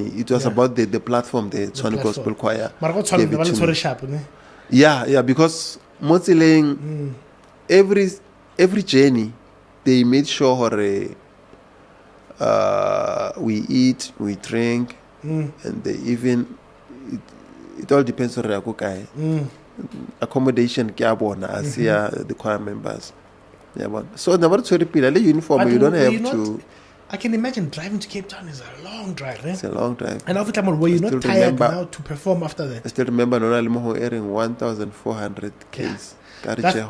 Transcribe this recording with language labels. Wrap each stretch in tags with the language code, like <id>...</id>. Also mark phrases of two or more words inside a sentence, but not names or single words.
<en>It was about the platform, the Tshwane Gospel Choir. Yeah, because Motsiling, every journey they made sure hore, we eat, we drink, and they even it all depends on accommodation</en> <nso>ke a bona</nso> <en>as the choir members. Yeah, but so never to repeat the uniform. But you don't have not, to. I can imagine driving to Cape Town is a long drive. Eh? It's a long drive. And after time, were you not tired remember, now to perform after that? I still remember Nonalimo airing 1,400 Ks. Yeah.</en>